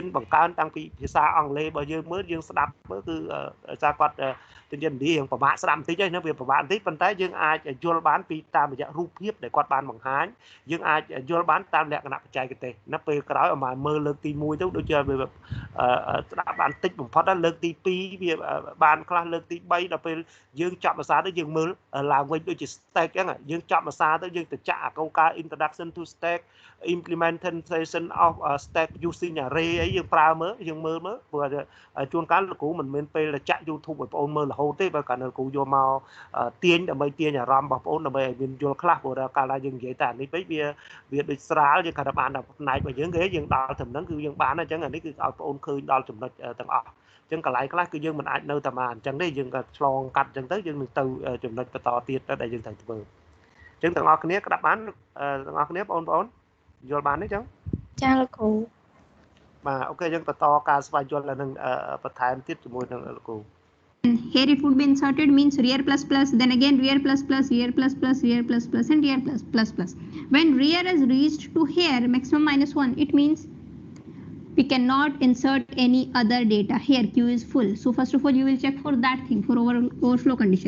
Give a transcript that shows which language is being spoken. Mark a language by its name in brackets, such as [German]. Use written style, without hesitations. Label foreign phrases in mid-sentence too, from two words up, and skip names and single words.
[Khmer] បង្កើនតាំងពីភាសាអង់គ្លេសរបស់យើងមើលយើងស្ដាប់មើលគឺសារគាត់ទិញនិយាយរឿងពិបាកស្ដាប់បន្តិចហើយណាវាពិបាកបន្តិចប៉ុន្តែយើងអាចយល់បានពីតាមរយៈរូបភាពដែលគាត់បានបង្ហាញយើងអាចយល់បានតាមលក្ខណៈបច្ចេកទេសណាពេលក្រោយឲ្យ មកមើលលើកទី1ទៅដូចជាវាស្ដាប់បានតិចបំផុតដល់លើកទី2វាបានខ្លះលើកទី3ដល់ពេលយើងចប់ភាសាទៅយើងមើលឡើងវិញដូចជា stack អញ្ចឹងយើងចប់ភាសា ទៅយើងទៅចាក់អាកោការ [English] introduction to stack implementation of stack using array [Khmer] អីយើងប្រើមើលយើងមើលព្រោះជួនកាលលោកគ្រូមិនមែនពេលចាក់ YouTube ឲ្យបងអូនមើលរហូតទេបើកាលលោកគ្រូយកមកទាញដើម្បីទាញអារម្មណ៍របស់បងអូនដើម្បីឲ្យមានយល់ខ្លះព្រោះកាលណាយើងនិយាយតែអានេះពេកវាដូចស្រាលយើងគាត់ថាបានដល់ផ្នែករបស់យើងគេយើងដល់ត្រឹមហ្នឹងគឺយើងបានអញ្ចឹងអានេះគឺឲ្យបងអូនឃើញដល់ចំណុចទាំងអស់អញ្ចឹងកន្លែងខ្លះគឺយើងមិនអាចនៅតែមកអញ្ចឹងទេយើងក៏ឆ្លងកាត់អញ្ចឹងទៅយើងនឹងទៅចំណុចបន្តទៀតដែលយើងត្រូវធ្វើអញ្ចឹងទាំងអស់គ្នាក្តាប់បានទាំងអស់គ្នាបងប្អូនយល់បានទេអញ្ចឹង ចាលោកគ្រូ បាទអូខេអញ្ចឹងបន្តការស្វែងយល់នឹងបន្ថែមទៀតជាមួយនឹងលោកគ្រូ [English] Here it would be inserted means rear plus plus, then again rear plus plus, rear plus plus, rear plus plus, and rear plus plus plus. When rear is reached to here maximum minus 1, it means we cannot insert any other data. Here Q is full. So first of all you will check for that thing, for overflow condition.